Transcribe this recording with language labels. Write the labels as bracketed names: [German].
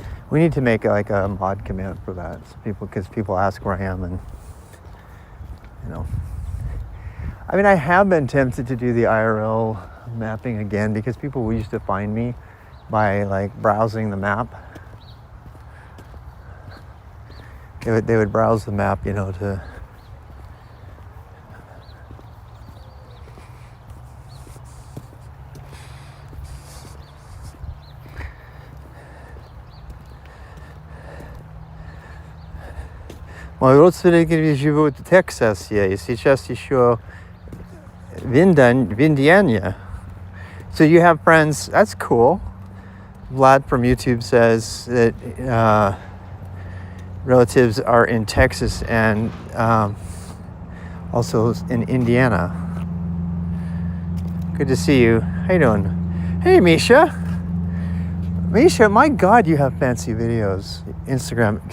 [English] We need to make like a mod command for that, so because people ask where I am, and I mean, I have been tempted to do the IRL mapping again because people used to find me by like browsing the map. They would browse the map, to [Russian] Мои родственники живут в Техасе, и сейчас еще в Индиане. [English] So you have friends, that's cool. Vlad from YouTube says that relatives are in Texas and also in Indiana. Good to see you. How you doing? Hey, Misha. Misha, my God, you have fancy videos. Instagram.